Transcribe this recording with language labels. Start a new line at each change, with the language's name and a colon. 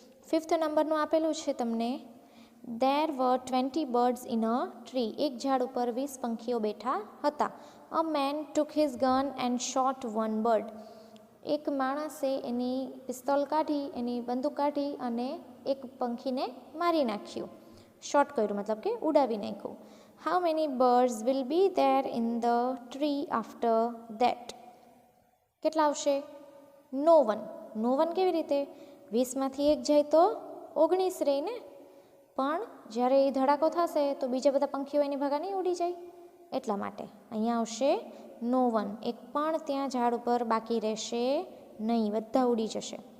Gujarati: 5th નંબરનું આપેલું છે તમને,
English: There were 20 birds in a tree.
Gujarati: એક ઝાડ ઉપર 20 પંખીઓ બેઠા હતા.
English: A man took his gun and shot one bird.
Gujarati: એક માણસે એની પિસ્તોલ કાઢી, એની બંદૂક કાઢી અને એક પંખીને મારી નાખ્યું. શોટ કર્યું, મતલબ કે ઉડાવી નાખ્યું.
English: How many birds will be there in the tree after that?
Gujarati: કેટલા આવશે?
English: No one. No one
Gujarati: કેવી રીતે? 20માંથી એક જાય તો 19 રહે ને, પણ જ્યારે એ ધડાકો થશે તો બીજા બધા પંખીઓ એની ભગા નહીં ઉડી જાય, એટલા માટે અહીંયા આવશે નો વન. એક પણ ત્યાં ઝાડ ઉપર બાકી રહેશે નહીં, બધા ઉડી જશે.